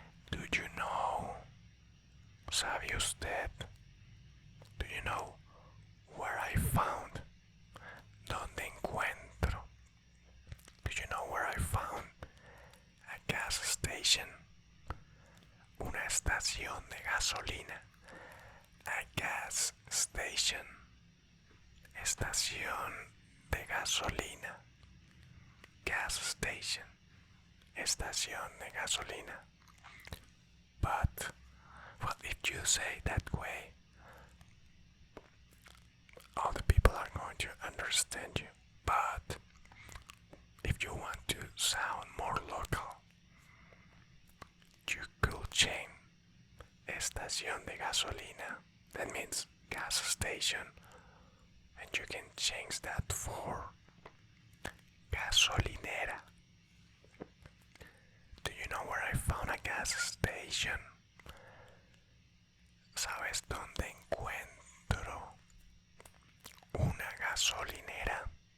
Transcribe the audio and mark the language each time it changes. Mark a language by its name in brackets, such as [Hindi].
[English] Do you know? ¿Sabe usted? Do you know where I found? ¿Dónde encuentro? Do you know where I found a gas station? [Spanish] Una estación de gasolina. [English] A gas station. Estación de gasolina. [Spanish] Gas station. Estación de gasolina. [English] But, well, if you say that way, all the people are going to understand you. But if you want to sound more local, you could change estación de gasolina. That means gas station, and you can change that for gasolinera. Do you know where I found a gas station? [Spanish] ¿Sabes dónde encuentro una gasolinera?